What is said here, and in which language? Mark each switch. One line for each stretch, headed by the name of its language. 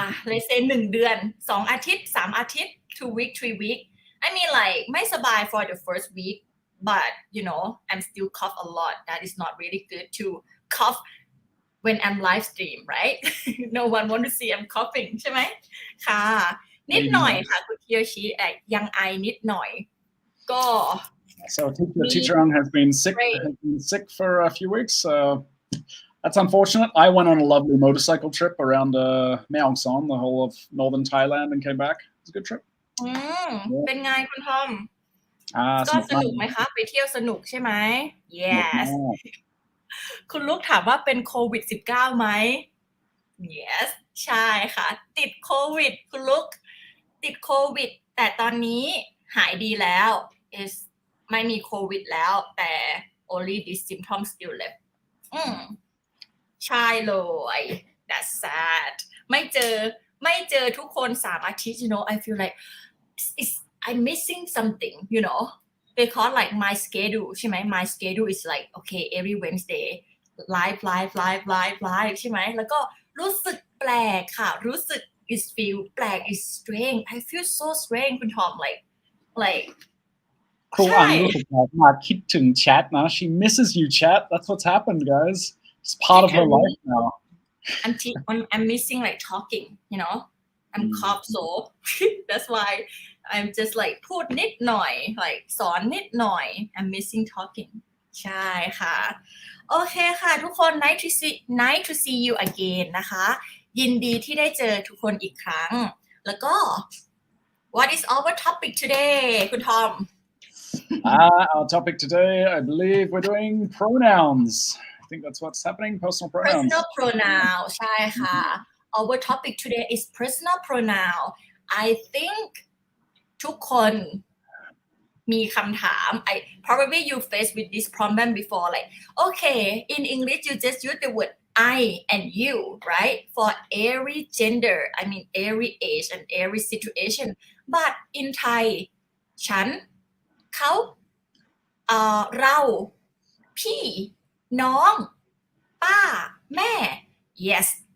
English: let's say 1
Thai: เดือน2 อาทิตย์3 อาทิตย์
English: 2 week 3 week I mean like
Thai: ไม่สบาย
English: for the first week but you know I'm still cough a lot that is not really good to cough when I'm live stream right no one want to see I'm coughing
Thai: ใช่ไหมค่ะนิดหน่อยค่ะคุณเคียวชิยังไอนิดหน่อยก็
English: So teacher Ang has been sick for a few weeks. That's unfortunate. I went on a lovely motorcycle trip around Mae Hong Son, the whole of northern Thailand, and came back. It was a good trip.
Thai: เป็นไงคุณทอมก็สนุกไหมคะไปเที่ยวสนุกใช่ไหม Yes คุณลูกถามว่าเป็นโควิด-19 ไหม Yes ใช่ค่ะติดโควิดคุณลูกติดโควิดแต่ตอนนี้หายดีแล้วไม่มีโควิดแล้วแต่
English: only these symptoms still left
Thai: ใช่เลย
English: that's sad
Thai: ไม่เจอทุกคน3 อาทิตย์
English: you know I feel like I'm missing something you know because like my schedule ใช่ไหม my schedule is like okay every Wednesday live
Thai: ใช่ไหมแล้วก็รู้สึกแปลกค่ะรู้สึก
English: is feel แปลก is strange I feel so strange คุณทอม like
Thai: ครูอังรู้สึกแบบมาคิดถึงแชทนะ
English: she misses you chat that's what's happened guys it's part of her life now I'm missing like talking you know I'm cough so that's why I'm just like
Thai: พูดนิดหน่อย
English: like
Thai: สอนนิดหน่อย
English: I'm missing talking
Thai: ใช่ค่ะโอเคค่ะทุกคน
English: nice to see you again
Thai: นะคะยินดีที่ได้เจอทุกคนอีกครั้งแล้วก็
English: what is our topic today คุณทอม Our topic today, I believe we're doing pronouns. I think that's what's happening, personal pronouns. Personal pronoun
Thai: ใช่ค่ะ
English: Our topic today is personal pronoun. I think
Thai: ทุกคนมีคำถาม
English: probably you faced with this problem before like okay in English you just use the word I and you right for every gender I mean every age and every situation but in Thai
Thai: ฉันเขาเราพี่น้องป้าแม่
English: yes